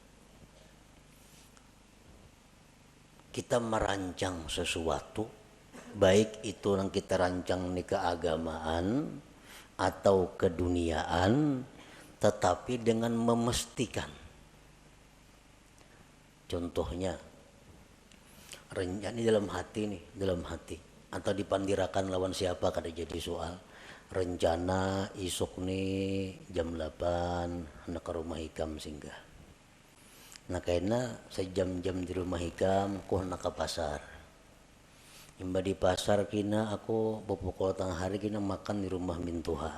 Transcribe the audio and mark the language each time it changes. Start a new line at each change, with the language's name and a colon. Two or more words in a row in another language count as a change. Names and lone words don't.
Indonesian: Kita merancang sesuatu, baik itu yang kita rancang di keagamaan atau keduniaan, tetapi dengan memastikan. Contohnya, Rencana dalam hati nih, dalam hati.
Banjar: Atau dipandirakan lawan siapa kada jadi soal. Rencana isuk nih jam 8 nak ke rumah Hikam singgah. Nah kayaknya sejam-jam di rumah Hikam aku nak ke pasar. Imba di pasar kina aku pukul tengah hari kina makan di rumah Mintuha.